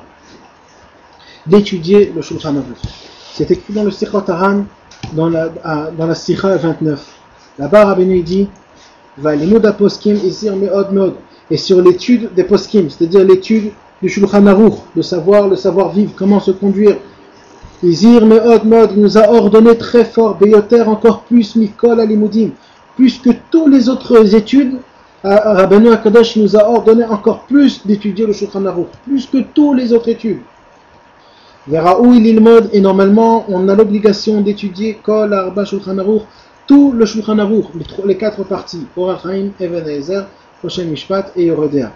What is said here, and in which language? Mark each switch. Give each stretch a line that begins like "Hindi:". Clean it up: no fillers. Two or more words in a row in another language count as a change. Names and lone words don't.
French: D'étudier le Shulchan Aruch. C'est écrit dans le Sichot Haran, dans la Sikha 29. Là-bas, Rabbeinu dit, et sur l'étude des poskim, c'est-à-dire l'étude du Shulchan Aruch, le savoir vivre, comment se conduire.
Hebrew: הזהיר מאוד מאוד,
French: il nous a ordonné très fort, beyoter encore plus,
Hebrew: מכל הלימודים,
French: plus que toutes les autres études.
Hebrew: רבנו הקדוש
French: nous a ordonné encore plus d'étudier le Shulchan Aruch, plus que toutes les autres études.
Hebrew: וראוי ללמוד,
French: et normalement on a l'obligation d'étudier
Hebrew: כל ארבע
French: Shulchan Aruch, tout le Shulchan Aruch, les 4 parties, Orach Chaim, Even Haezer, Choshen Mishpat et Yoredea.